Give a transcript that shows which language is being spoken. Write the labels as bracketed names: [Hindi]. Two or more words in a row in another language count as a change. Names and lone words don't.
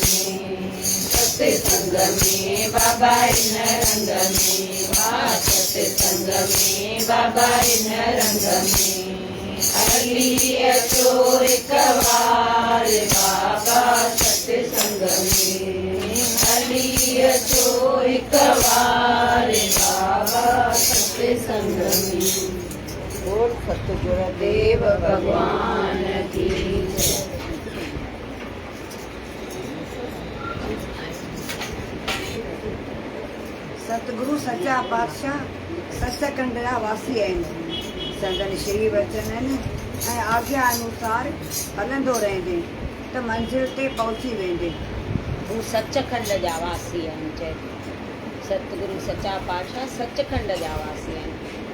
[Sindhi] में बाबा इन रंग में सत्संग में बाबा इन रंग में हली अचो एक बार बाबा सत्संग में हली अचो एक बार बाबा सत्संग में। [Hindi] बोल सतगुरुदेव भगवान की जय। [Sindhi] सतगुरु सच्चा पातशाह सचखंड जा वासी आहिनि। संदन श्री वचन आहिनि ऐं आज्ञा अनुसार हलंदो रहंदे त मंज़िल ते पहुची वेंदे। हू सचखंड जा वासी आहिनि। चए सतगुरु सच्चा पातशाह सचखंड जा वासी आहिनि।